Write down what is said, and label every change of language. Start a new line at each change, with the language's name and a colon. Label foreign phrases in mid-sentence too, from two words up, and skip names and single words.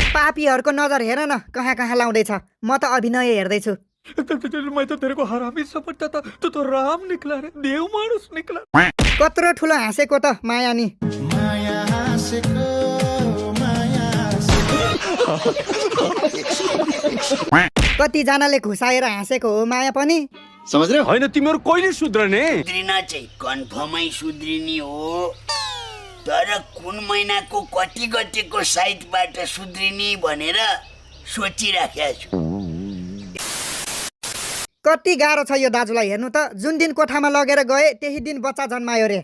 Nepali: पापीहरूको नजर हेर न कहाँ कहाँ लाउँदैछ म त अभिनय हेर्दैछु
Hindi: मैं तो तेरे को हरामी समझता था तू तो राम निकला रे देव मानुस निकला
Nepali: कत्रो ठुलो हाँसेको त माया नि कतिजनाले घुसाएर हाँसेको हो माया पनि
Hindi: समझ रहे
Nepali: होइन तिमीहरू कहिले सुध्रने सुध्रिन चाहिँ कन्फर्मै सुध्रिने हो तर कुन महिनाको कति गतेको साइटबाट सुध्रिने भनेर सोचिराखेको छु कति गाह्रो छ यो दाजुलाई हेर्नु त जुन दिन कोठामा लगेर गए त्यही दिन बच्चा जन्मायो रे